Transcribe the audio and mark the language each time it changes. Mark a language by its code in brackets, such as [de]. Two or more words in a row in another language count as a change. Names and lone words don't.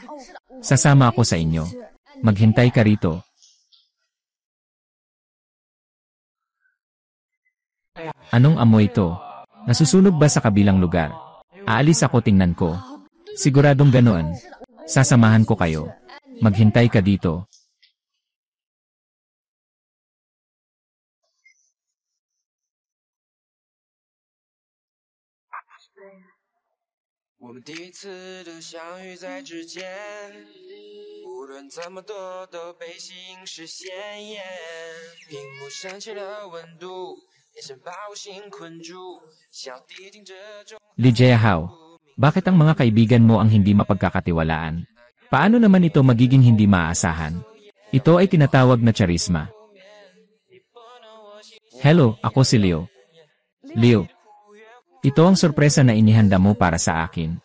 [tl] Sasama ako sa inyo. Maghintay ka rito. Anong amoy ito? Nasusunog ba sa kabilang lugar? Aalis ako, tingnan ko. Siguradong ganoon. Sasamahan ko kayo. Maghintay ka dito. [zh] 我们第一次的相遇在指尖，无论怎么躲都被吸引视线。屏幕升起了温度，眼神把我心困住，小弟听这种。 [tl] Lijea How, bakit ang mga kaibigan mo ang hindi mapagkakatiwalaan? Paano naman ito magiging hindi maaasahan? Ito ay tinatawag na charisma. Hello, ako si Leo. Leo. Ito ang sorpresa na inihanda mo para sa akin.